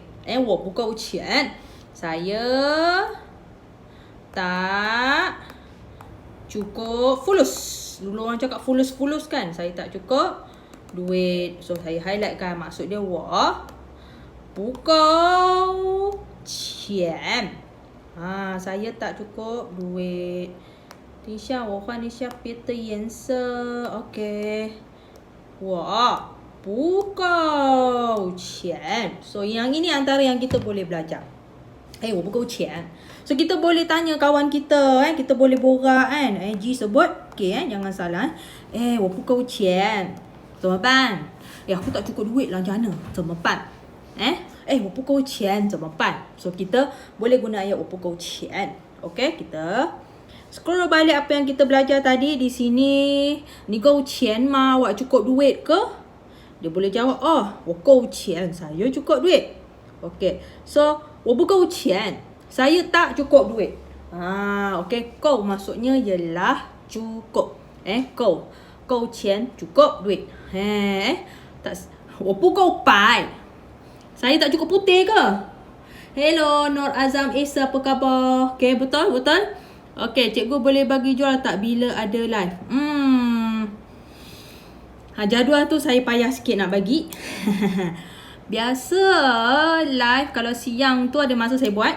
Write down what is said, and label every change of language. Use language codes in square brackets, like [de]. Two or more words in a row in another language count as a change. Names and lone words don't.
[zh] 不够钱. [ms] Saya tak cukup fulus. Dulu orang cakap fulus kan. Saya tak cukup duit. So saya highlightkan maksud dia [zh] 不够钱. [ms] Saya tak cukup duit. [zh] 等一下我换一下别的颜色 OK 我不够钱. [ms] So yang ini antara yang kita boleh belajar. [zh] 我不够钱. [ms] So kita boleh tanya kawan kita, kita boleh borak kan. G sebut, jangan salah. [zh] 我不够钱. 怎么办? [ms] Aku tak cukup duit lah, macam mana? [zh] 怎么办? 我不够钱怎么办? [ms] So kita boleh guna ayat [zh] 我不够钱. [ms] Okay, kita scroll balik apa yang kita belajar tadi di sini. [zh] 你够钱吗? [ms] Awak cukup duit ke? Dia boleh jawab, [zh] 我够钱, [ms] saya cukup duit. [zh] Okay, so 我不够钱, [ms] saya tak cukup duit. Okay, 够 maksudnya ialah cukup. [zh] 够钱 [ms] cukup duit. Tak, [zh] 我不够白, [ms] saya tak cukup putih ke? Hello Nur Azam Isa, apa khabar? Okay, betul? Okay, cikgu boleh bagi jual tak bila ada live? Jadual tu saya payah sikit nak bagi. Biasa live kalau siang tu ada masa saya buat.